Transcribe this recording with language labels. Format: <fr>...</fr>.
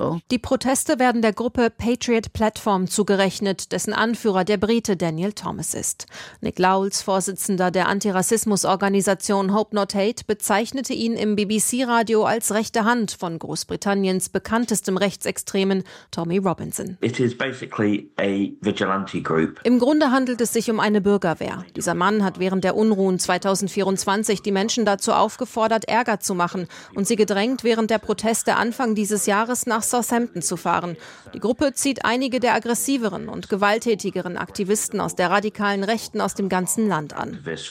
<de>Die Proteste werden der Gruppe Patriot Platform zugerechnet, dessen Anführer der Brite Daniel Thomas ist. Nick Lowles, Vorsitzender der Antirassismusorganisation Hope Not Hate, bezeichnete ihn im BBC-Radio als rechte Hand von Großbritanniens bekanntestem Rechtsextremen Tommy Robinson.</de> <en>It is basically a vigilante group.</en> <de>Im Grunde handelt es sich um eine Bürgerwehr. Dieser Mann hat während der Unruhen 2024 die Menschen dazu aufgefordert, Ärger zu machen und sie gedrängt, während der Proteste Anfang dieses Jahres nach Southampton zu fahren. Die Gruppe zieht einige der aggressiveren und gewalttätigeren Aktivisten aus der radikalen Rechten aus dem ganzen Land an.</de>